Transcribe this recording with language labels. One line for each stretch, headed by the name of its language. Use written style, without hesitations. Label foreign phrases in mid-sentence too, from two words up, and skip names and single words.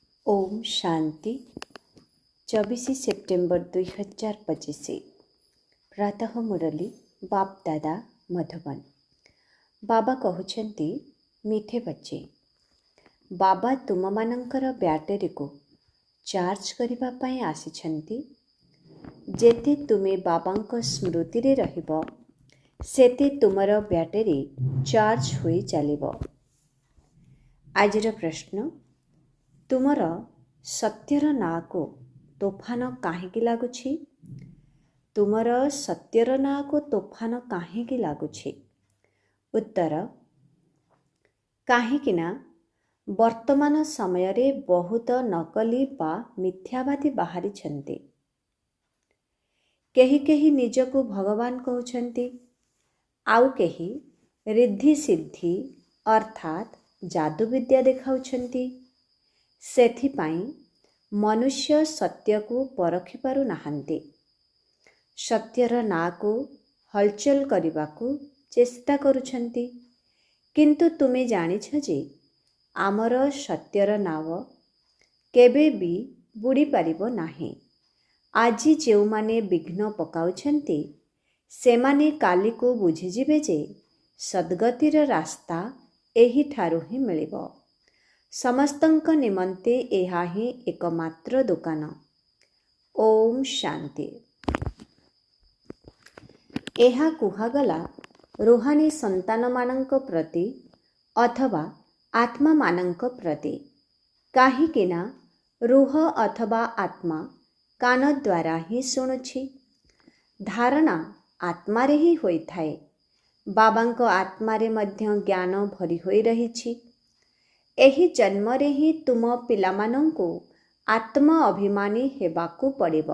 Odia: ଓମ ଶାନ୍ତି 24 ସେପ୍ଟେମ୍ବର 2025 ପ୍ରାତଃ ମୁରଲୀ ବାପ ଦାଦା ମଧୁବନ।
Hindi: बाबा कहते मीठे बच्चे,
Odia: ବାବା ତୁମ ମାନଙ୍କର ବ୍ୟାଟେରୀ କୁ ଚାର୍ଜ କରନେ ଆସିଛନ୍ତି। ଯେତେ ତୁମେ ବାବା ସ୍ମୃତି ରେ ରହିବ ସେତେ ତୁମର ବ୍ୟାଟେରୀ ଚାର୍ଜ ହୋଇ ଚାଲିବ। ଆଜିର ପ୍ରଶ୍ନ, ତୁମର ସତ୍ୟର ନାଆ କୁ ତୋଫାନ କାହିଁକି ଲାଗୁଛି? ତୁମର ସତ୍ୟର ନାଆ କୁ ତୋଫାନ କାହିଁକି ଲାଗୁଛି? ଉତ୍ତର, କାହିଁକିନା ବର୍ତ୍ତମାନ ସମୟ ରେ ବହୁତ ନକଲି ବା ମିଥ୍ୟାବାଦୀ ବାହାରି ଛନ୍ତି। କେହି କେହି ନିଜକୁ ଭଗବାନ କହୁଛନ୍ତି, ଆଉ କେହି ରିଦ୍ଧି ସିଦ୍ଧି ଅର୍ଥାତ ଯାଦୁ ବିଦ୍ୟା ଦେଖାଉଛନ୍ତି। ସେଥିପାଇଁ ମନୁଷ୍ୟ ସତ୍ୟ କୁ ପରଖି ପାରୁ ନାହାନ୍ତି। ସତ୍ୟର ନାଆ କୁ ହଲଚଲ କରିବାକୁ ଚେଷ୍ଟା କରୁଛନ୍ତି, କିନ୍ତୁ ତୁମେ ଜାଣିଛ ଯେ ଆମର ସତ୍ୟର ନାଆ କେବେ ବି ବୁଡ଼ି ପାରିବ ନାହିଁ। ଆଜି ଯେଉଁ ମାନେ ବିଘ୍ନ ପକାଉଛନ୍ତି ସେମାନେ କାଲି କୁ ବୁଝିଯିବେ ଯେ ସଦ୍ଗତିର ରାସ୍ତା ଏହି ଠାରୁ ହିଁ ମିଳିବ। ସମସ୍ତଙ୍କ ନିମନ୍ତେ ଏହା ହିଁ ଏକମାତ୍ର ଦୋକାନ। ଓମ ଶାନ୍ତି। ଏହା କୁହାଗଲା ରୁହାନୀ ସନ୍ତାନ ମାନଙ୍କ ପ୍ରତି ଅଥବା ଆତ୍ମା ମାନଙ୍କ ପ୍ରତି अथवा आत्मा मानंक प्रति। କାହିଁକିନା ରୁହ ଅଥବା ଆତ୍ମା କାନ ଦ୍ୱାରା ହିଁ ଶୁଣୁଛି। ଧାରଣା ଆତ୍ମାରେ ହିଁ ହୋଇ ଥାଏ। ବାବାଙ୍କ ଆତ୍ମାରେ ମଧ୍ୟ ଜ୍ଞାନ ଭରି ହୋଇ ରହିଛି। ଏହି ଜନ୍ମରେ ହିଁ ତୁମ ପିଲାମାନଙ୍କୁ ଆତ୍ମା ଅଭିମାନୀ ହେବାକୁ ପଡ଼ିବ।